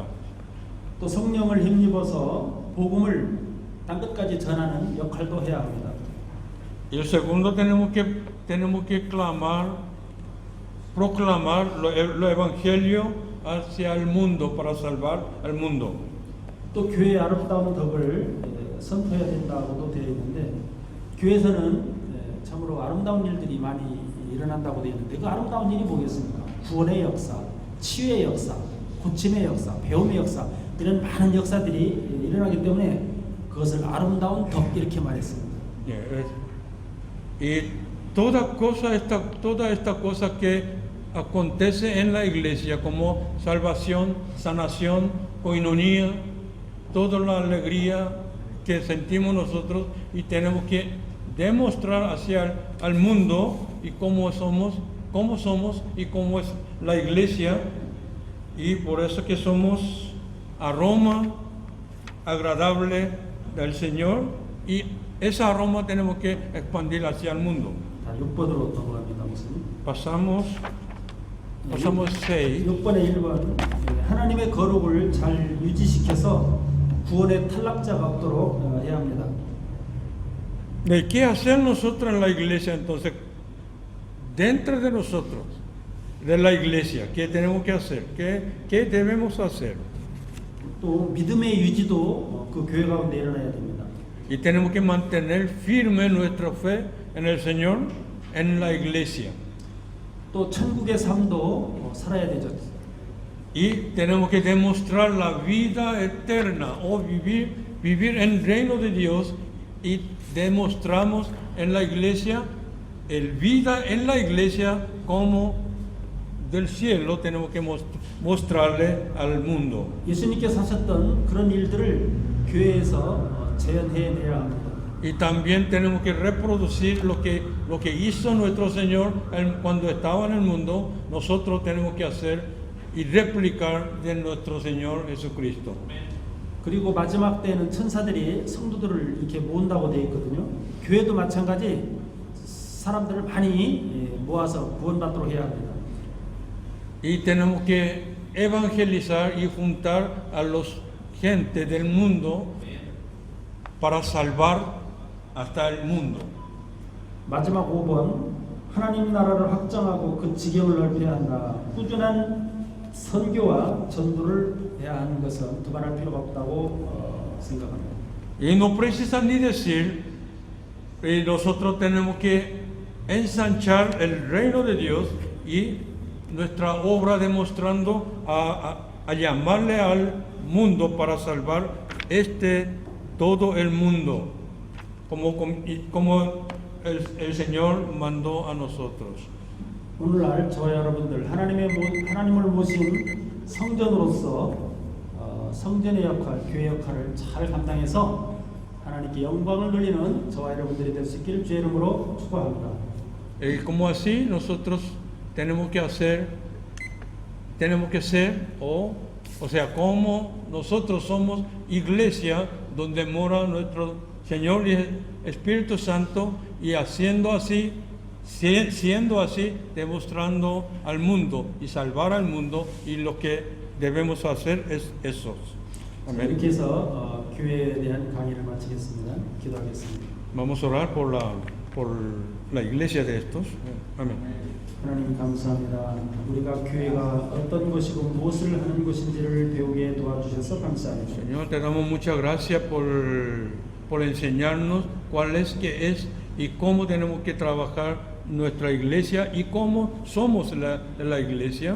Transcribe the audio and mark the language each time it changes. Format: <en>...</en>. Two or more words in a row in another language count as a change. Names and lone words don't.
<ko>또 성령을 힘입어서 복음을 땅 끝까지 전하는 역할도 해야 합니다.</ko> <es>Y el segundo tenemos que clamar proclamar lo evangelio hacia el mundo para salvar al mundo.</es> <ko>또 교회의 아름다운 덕을 선포해야 된다고도 되어 있는데 교회에서는 참으로 아름다운 일들이 많이 일어난다고 되어 있는데 그 아름다운 일이 뭐겠습니까? 구원의 역사, 치유의 역사, 고침의 역사, 배움의 역사 이런 많은 역사들이 일어나기 때문에 그것을 아름다운 덕 이렇게 말했습니다.</ko> <es>Y toda esta cosa que acontece en la iglesia como salvación, sanación, coinonía, toda la alegría que sentimos nosotros y tenemos que demostrar hacia el mundo y cómo somos y cómo es la iglesia, y por eso que somos aroma agradable del Señor, y esa aroma tenemos que expandir hacia el mundo.</es> <ko>6번으로 넘어갑니다. 목사님.</ko> <es>Pasamos 6.</es> <ko>6번의 1번 하나님의 거룩을 잘 유지시켜서 구원의 탈락자가 없도록 해야 합니다.</ko> <es>¿Qué hacer nosotros en la iglesia entonces? Dentro de nosotros, de la iglesia, ¿qué tenemos que hacer? ¿Qué debemos hacer?</es> <ko>또 믿음의 유지도 그 교회 가운데 일어나야 됩니다.</ko> <es>Y tenemos que mantener firme nuestra fe en el Señor, en la iglesia.</es> <ko>또 천국의 삶도 살아야 되죠.</ko> <es>Y tenemos que demostrar la vida eterna o vivir en el reino de Dios, y demostramos en la iglesia, el vida en la iglesia como del cielo tenemos que mostrarle al mundo.</es> <ko>예수님께서 하셨던 그런 일들을 교회에서 재현해내야 합니다.</ko> <es>Y también tenemos que reproducir lo que hizo nuestro Señor cuando estaba en el mundo. Nosotros tenemos que hacer y replicar de nuestro Señor Jesucristo.</es> <ko>그리고 마지막 때에는 천사들이 성도들을 이렇게 모은다고 되어 있거든요. 교회도 마찬가지 사람들을 많이 모아서 구원받도록 해야 합니다.</ko> <es>Y tenemos que evangelizar y juntar a los gente del mundo para salvar hasta el mundo.</es> <ko>마지막 5번 하나님 나라를 확장하고 그 지경을 넓혀야 한다. 꾸준한 선교와 전도를 해야 하는 것은 두말할 필요가 없다고 생각합니다.</ko> <es>Y no precisa ni decir, nosotros tenemos que ensanchar el reino de Dios y nuestra obra demostrando a llamarle al mundo para salvar todo el mundo, como el Señor mandó a nosotros.</es> <ko>오늘날 저와 여러분들 하나님을 모신 성전으로서 성전의 역할, 교회 역할을 잘 감당해서 하나님께 영광을 돌리는 저와 여러분들이 될 수 있기를 주의 이름으로 축복합니다.</ko> <es>Como así nosotros tenemos que ser, o sea, como nosotros somos iglesia donde mora nuestro Señor y Espíritu Santo, y siendo así, demostrando al mundo y salvar al mundo, y lo que debemos hacer es eso. Amén.</es> <ko>이렇게 해서 교회에 대한 강의를 마치겠습니다. 기도하겠습니다.</ko> <es>Vamos a orar por la iglesia de estos. Amén.</es> <ko>하나님 감사합니다. 우리가 교회가 어떤 것이고 무엇을 하는 것인지를 배우게 도와주셔서 감사합니다.</ko> <es>Señor, te damos muchas gracias por enseñarnos cuál es, qué es y cómo tenemos que trabajar nuestra iglesia y cómo somos la iglesia.</es>